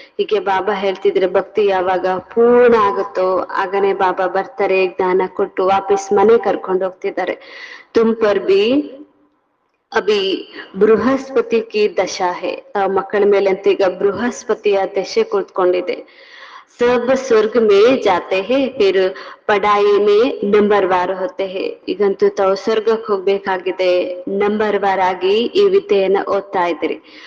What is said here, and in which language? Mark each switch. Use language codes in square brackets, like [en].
[kn] ಹೀಗೆ ಬಾಬಾ ಹೇಳ್ತಿದ್ರೆ ಭಕ್ತಿ ಯಾವಾಗ ಪೂರ್ಣ ಆಗುತ್ತೋ ಆಗನೇ ಬಾಬಾ ಬರ್ತಾರೆ, ಜ್ಞಾನ ಕೊಟ್ಟು ವಾಪಸ್ ಮನೆ ಕರ್ಕೊಂಡು ಹೋಗ್ತಿದ್ದಾರೆ. [hi] ತುಮ್ ಪರ್ ಬಿ ಅಭಿ ಬೃಹಸ್ಪತಿ ಕಿ ದಶಾ ಹೇ. [kn] ಮಕ್ಕಳ ಮೇಲೆ ಅಂತ ಈಗ ಬೃಹಸ್ಪತಿಯ ದಶೆ ಕೂತ್ಕೊಂಡಿದೆ. [hi] सब स्वर्ग में जाते हैं, फिर पढ़ाई में नंबरवार होते हैं. [kn] ಈಗಂತೂ ತಾವು ಸ್ವರ್ಗಕ್ಕೆ ಹೋಗ್ಬೇಕಾಗಿದೆ, ನಂಬರ್ ವಾರ್ ಆಗಿ ಈ ವಿದ್ಯೆಯನ್ನ ಓದ್ತಾ ಇದ್ರಿ.